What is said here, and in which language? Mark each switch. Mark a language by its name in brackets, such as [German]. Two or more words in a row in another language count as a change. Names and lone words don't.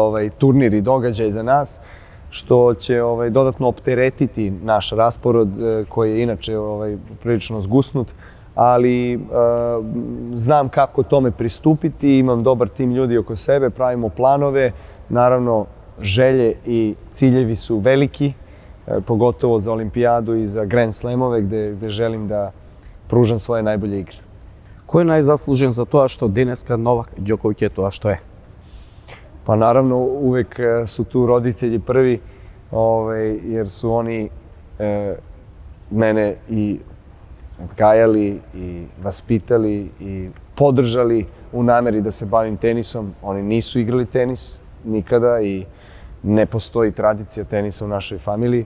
[Serbian] i događaj za nas, što će dodatno opteretiti naš raspored koji je inače prilično zgusnut, ali znam kako tome pristupiti, imam dobar tim ljudi oko sebe, pravimo planove, naravno želje i ciljevi su veliki, pogotovo za olimpijadu i za Grand Slamove gde želim da pružam svoje najbolje igre. [Macedonian] Кој е најзаслужен за тоа што денеска Новак Ѓоковиќ е тоа што е? [Serbian] Pa naravno uvek su tu roditelji prvi, jer su oni mene i odgajali i vaspitali i podržali u nameri da se bavim tenisom. Oni nisu igrali tenis nikada i ne postoji tradicija tenisa u našoj familiji.